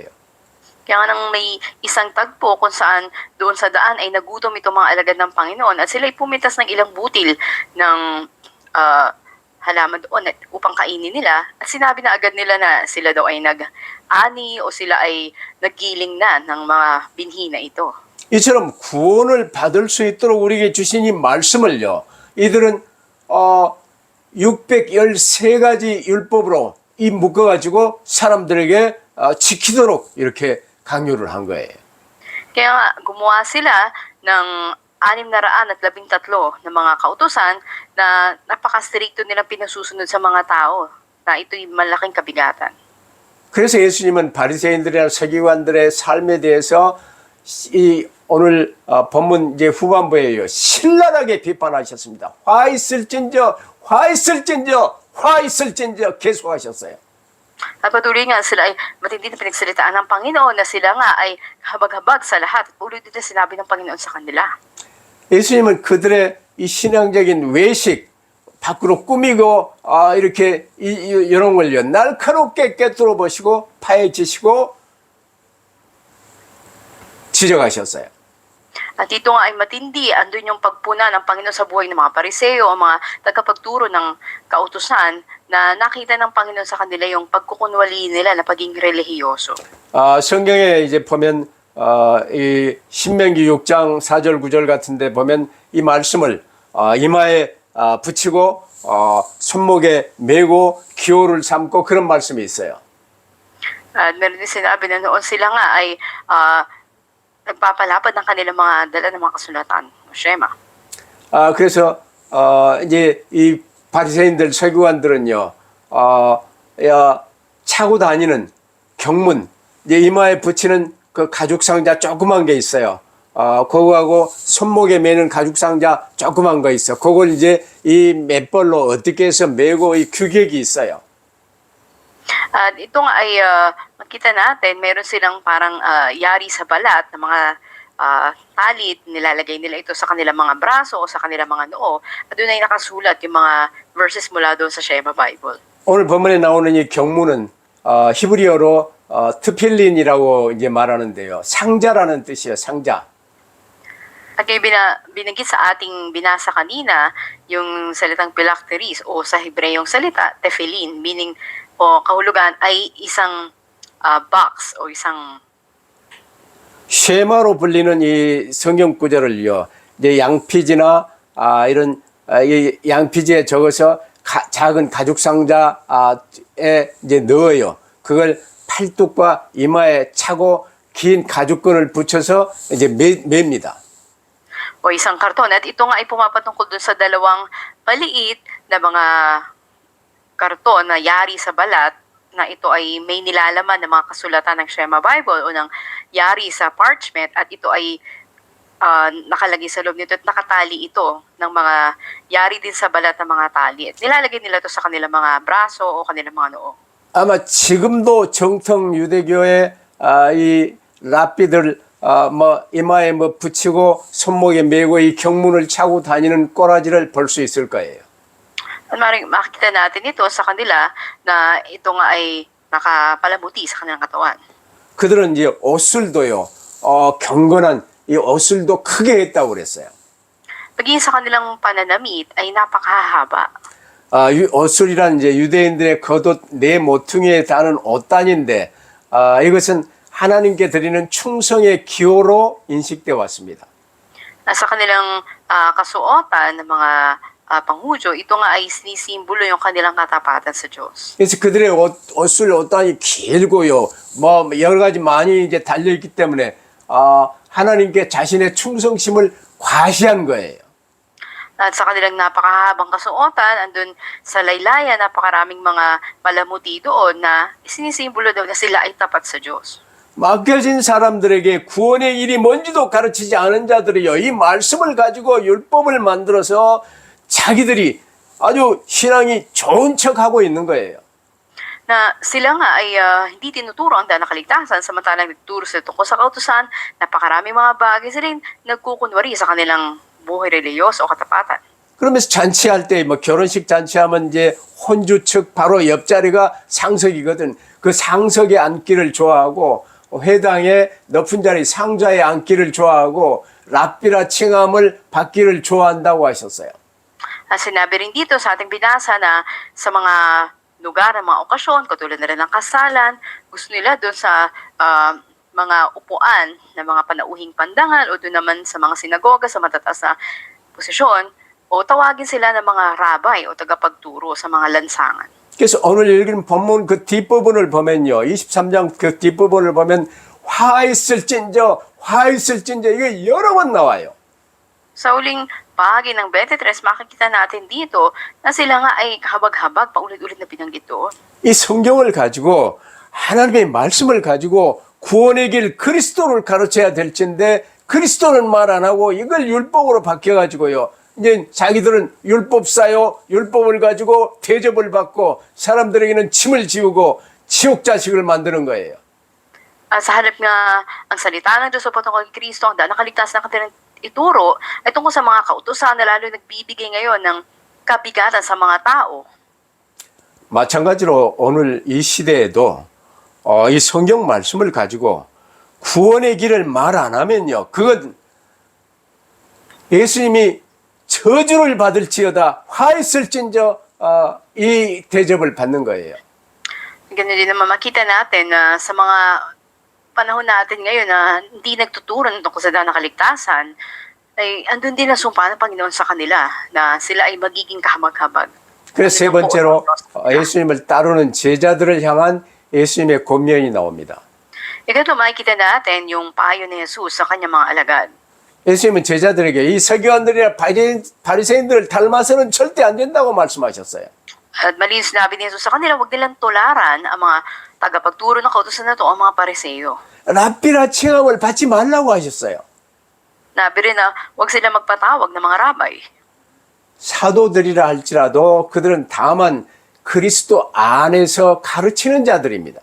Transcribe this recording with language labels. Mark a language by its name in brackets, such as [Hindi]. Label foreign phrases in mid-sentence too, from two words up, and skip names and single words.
[Filipino] Kaya nga nang may isang tagpo kung saan doon sa daan ay nagutom itong mga alagad ng Panginoon at sila ay pumitas ng ilang butil ng halaman doon upang kainin nila at sinabi na agad nila na sila daw ay nag-ani o sila ay naggiling na ng mga binhi na ito. [Korean] 이처럼 구원을 받을 수 있도록 우리에게 주신 이 말씀을요, 이들은 613가지 율법으로 이 묶어가지고 사람들에게 지키도록 이렇게 강요를 한 거예요. [Filipino] Kaya nga, gumawa sila ng 613 na mga kautusan na napaka-stricto nilang pinasusunod sa mga tao na ito'y malaking kabigatan. [Korean] 그래서 예수님은 바리새인들이나 서기관들의 삶에 대해서 오늘 본문 이제 후반부에요, 신랄하게 비판하셨습니다. 화 있을진저, 화 있을진저, 화 있을진저 계속하셨어요. [Filipino] At patuloy nga sila ay matindi na pinagsalitaan ng Panginoon na sila nga ay habag-habag sa lahat at ulit din sinabi ng Panginoon sa kanila. [Korean] 예수님은 그들의 이 신앙적인 외식, 밖으로 꾸미고 이렇게 이런 걸요, 날카롭게 꿰뚫어 보시고 파헤치시고 지적하셨어요. [Filipino] At ito nga ay matindi, andun yung pagpuna ng Panginoon sa buhay ng mga pariseo o mga tagapagturo ng kautusan na nakita ng Panginoon sa kanila yung pagkukunwali nila na pagiging relihiyoso. [Korean] 성경에 이제 보면 이 신명기 6장 4절 9절 같은데 보면 이 말씀을 이마에 붙이고 손목에 메고 기호를 삼고 그런 말씀이 있어요. [Filipino] At meron din sinabi na noon sila nga ay nagpapalapad ng kanilang mga dala ng mga kasulatan, o Shema. [Korean] 그래서 이제 이 바리새인들 서기관들은요, 차고 다니는 경문, 이제 이마에 붙이는 그 가죽 상자 조그만 게 있어요. 그거하고 손목에 매는 가죽 상자 조그만 거 있어. 그걸 이제 이 맷벌로 어떻게 해서 메고 이 규격이 있어요. [Filipino] At ito nga ay makita natin, meron silang parang yari sa balat na mga talit, nilalagay nila ito sa kanilang mga braso o sa kanilang mga noo. At doon ay nakasulat yung mga verses mula doon sa Shema Bible. [Korean] 오늘 본문에 나오는 이 경문은 히브리어로 트필린이라고 이제 말하는데요. 상자라는 뜻이에요. 상자. [Filipino] At kayo binanggit sa ating binasa kanina, yung salitang phylacteries o sa Hebreyong salita, tefillin, meaning o kahulugan ay isang box o isang [Korean] 쉐마로 불리는 이 성경 구절을요, 이제 양피지나 이런 이 양피지에 적어서 작은 가죽 상자에 이제 넣어요. 그걸 팔뚝과 이마에 차고 긴 가죽끈을 붙여서 이제 맵니다. [Filipino] O isang karton. At ito nga ay pumapatungkol dun sa dalawang maliit na mga karton na yari sa balat na ito ay may nilalaman ng mga kasulatan ng Shema Bible o ng yari sa parchment at ito ay nakalagay sa loob nito at nakatali ito ng mga yari din sa balat ng mga tali. At nilalagay nila ito sa kanilang mga braso o kanilang mga noo. [Korean] 아마 지금도 정통 유대교의 이 랍비들 뭐 이마에 뭐 붙이고 손목에 메고 이 경문을 차고 다니는 꼬라지를 볼 수 있을 거예요. [Filipino] At maaaring makikita natin ito sa kanila na ito nga ay nakapalamuti sa kanilang katawan. [Korean] 그들은 이제 옷술도요, 경건한 이 옷술도 크게 했다고 그랬어요. [Filipino] Pagiging sa kanilang pananamit ay napakahaba. [Korean] 옷술이란 이제 유대인들의 겉옷 네 모퉁이에 다는 옷단인데, 이것은 하나님께 드리는 충성의 기호로 인식되어 왔습니다. [Filipino] Nasa kanilang kasuotan ng mga panghudyo, ito nga ay sinisimbolo yung kanilang katapatan sa Diyos. [Korean] 그래서 그들의 옷술 옷단이 길고요, 뭐 여러 가지 많이 이제 달려 있기 때문에 하나님께 자신의 충성심을 과시한 거예요. [Filipino] At sa kanilang napakahabang kasuotan, andun sa laylayan, napakaraming mga malamuti doon na sinisimbolo daw na sila ay tapat sa Diyos. [Korean] 맡겨진 사람들에게 구원의 일이 뭔지도 가르치지 않은 자들이요, 이 말씀을 가지고 율법을 만들어서 자기들이 아주 신앙이 좋은 척하고 있는 거예요. [Filipino] Na sila nga ay hindi tinuturo ang daan na kaligtasan, samantalang nagturo sila tungkol sa kautusan, napakaraming mga bagay sila rin nagkukunwari sa kanilang buhay reliyos o katapatan. [Korean] 그러면서 잔치할 때 뭐 결혼식 잔치하면 이제 혼주 측 바로 옆자리가 상석이거든. 그 상석에 앉기를 좋아하고 회당의 높은 자리 상좌에 앉기를 좋아하고 랍비라 칭함을 받기를 좋아한다고 하셨어요. [Filipino] Sinabi rin dito sa ating binasa na sa mga lugar, mga okasyon, katulad na rin ng kasalan, gusto nila doon sa mga upuan na mga panauhing pandangal o doon naman sa mga sinagoga sa matataas na posisyon o tawagin sila ng mga rabay o tagapagturo sa mga lansangan. [Korean] 그래서 오늘 읽은 본문 그 뒷부분을 보면요, 23장 그 뒷부분을 보면 화 있을진저 이게 여러 번 나와요. [Filipino] Sa uling bahagi ng 23, makikita natin dito na sila nga ay kahabag-habag paulit-ulit na binanggit doon. [Korean] 이 성경을 가지고 하나님의 말씀을 가지고 구원의 길 그리스도를 가르쳐야 될진데 그리스도는 말 안 하고 이걸 율법으로 바뀌어가지고요. 이제 자기들은 율법사요, 율법을 가지고 대접을 받고 사람들에게는 침을 지우고 지옥 자식을 만드는 거예요. [Filipino] Sa halip nga ang salita ng Diyos o patungkol kay Kristo, ang daan nakaligtas na kanilang ituro ay tungkol sa mga kautusan na lalo nagbibigay ngayon ng kabigatan sa mga tao. [Korean] 마찬가지로 오늘 이 시대에도 이 성경 말씀을 가지고 구원의 길을 말 안 하면요, 그건 예수님이 저주를 받을지어다 화 있을진저 이 대접을 받는 거예요. [Filipino] Ganun din naman makita natin na sa mga panahon natin ngayon na hindi nagtuturo tungkol sa daan ng kaligtasan, ay andun din ang sumpa ng Panginoon sa kanila na sila ay magiging kahabag-habag. [Korean] 그래서 세 번째로 예수님을 따르는 제자들을 향한 예수님의 권면이 나옵니다. [Filipino] Ikatlo, makikita natin yung payo ni Jesus sa kanyang mga alagad. [Korean] 예수님은 제자들에게 이 서기관들이나 바리새인들을 닮아서는 절대 안 된다고 말씀하셨어요. [Filipino] At mali sinabi ni Jesus sa kanila, huwag nilang tularan ang mga tagapagturo ng kautusan na ito, ang mga pariseyo. [Korean] 랍비라 칭함을 받지 말라고 하셨어요. [Filipino] Nabi rin na huwag sila magpatawag ng mga rabay. [Korean] 사도들이라 할지라도 그들은 다만 그리스도 안에서 가르치는 자들입니다.